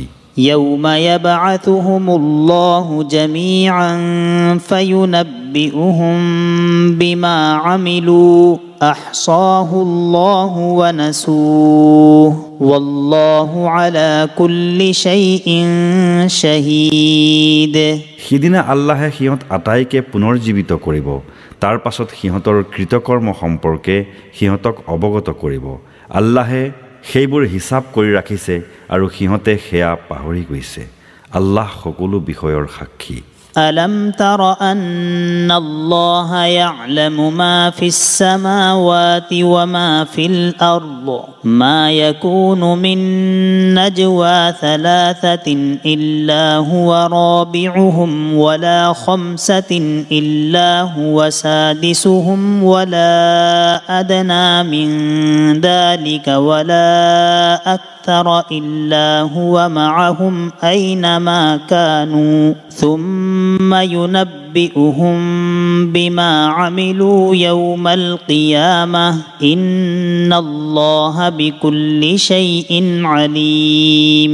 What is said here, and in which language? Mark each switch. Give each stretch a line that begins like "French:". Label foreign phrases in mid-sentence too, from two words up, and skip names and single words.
Arabic: يوم يبعثهم الله جميعا فينبئهم بما عملوا أحصاه الله ونسوه والله على كل شيء شهيد।
Assamese: সিদিনা আল্লাহে সিহঁত আটাইকে পুনৰ্জীৱিত কৰিব, তাৰ পাছত সিহঁতৰ কৃতকৰ্ম সম্পৰ্কে সিহঁতক অৱগত কৰিব। আল্লাহে সেইবোৰ হিচাপ কৰি ৰাখিছে আৰু সিহঁতে সেয়া পাহৰি গৈছে। আল্লাহ সকলো বিষয়ৰ সাক্ষী।
Arabic: ألم تر أن الله يعلم ما في السماوات وما في الأرض ما يكون من نجوى ثلاثة إلا هو رابعهم ولا خمسة إلا هو سادسهم ولا أدنى من ذلك ولا أكثر إلا هو معهم أينما كانوا ثم ينبئهم بما عملوا يوم القيامة إن الله بكل شيء عليم.